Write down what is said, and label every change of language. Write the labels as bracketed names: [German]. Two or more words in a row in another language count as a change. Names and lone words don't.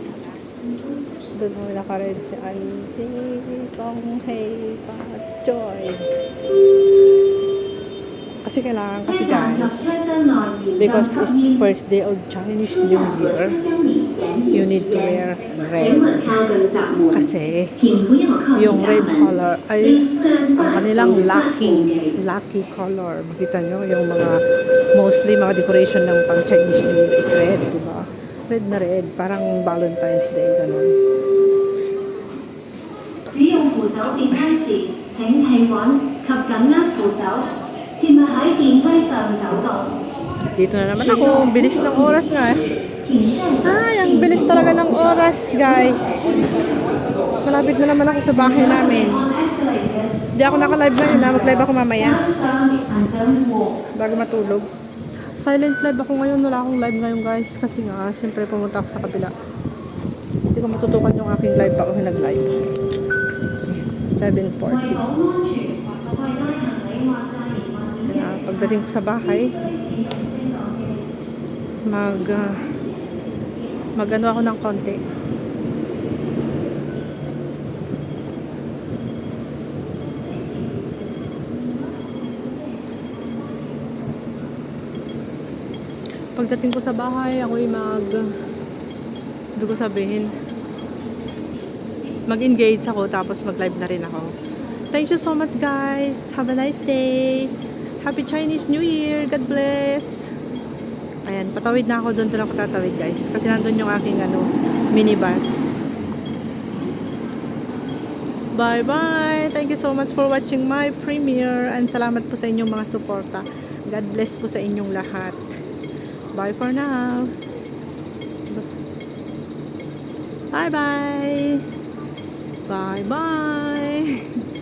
[Filipino] Doon mo nakared si Auntie Kong Hey Joy. Kasi kailangan kasi guys, [English] because it's first day of Chinese New Year, you need to wear red. [Filipino] Kasi yung [English] red color [Filipino] ay ang kanilang [English] lucky color. [Filipino] Makita nyo yung mga mostly mga decoration ng pang Chinese New Year is red, diba? Red na red, parang Valentine's Day, ganun. [Cantonese] 使用扶手電梯時，請企穩及緊握扶手。前喺海電梯上走道， [Filipino] Dito na naman ako. Ang bilis ng oras nga eh. [Cantonese] 請站在 [Filipino] Ay, ang bilis talaga ng oras, guys. Malapit na naman ako sa bahay namin. [English] escalators [Filipino] Hindi ako naka-live ngayon na. Mag-live ako mamaya. [English] down and don't walk. [Filipino] Bago matulog. [English] Silent live [Filipino] ako ngayon. Wala akong live ngayon, guys. Kasi nga, siyempre pumunta ako sa kabila. Hindi ko matutukan yung aking live pa ako nag-live. 7:40. [Cantonese] 為保安全，為拉行李或帶兒物檢 [Filipino] Kaya pagdating ko sa bahay, mag-ano ako ng konti. Pagdating ko sa bahay, ako'y hindi ko sabihin, mag-engage ako, tapos mag-live na rin ako. [English] Thank you so much, guys. Have a nice day. Happy Chinese New Year. God bless. [Filipino] Ayan, patawid na ako. Doon ako tatawid, guys. Kasi nandun yung aking minibus. [English] Bye-bye. Thank you so much for watching my premiere. [Filipino] And salamat po sa inyong mga suporta. [English] God bless [Filipino] po sa inyong lahat. [English] Bye for now. Bye-bye. Bye-bye.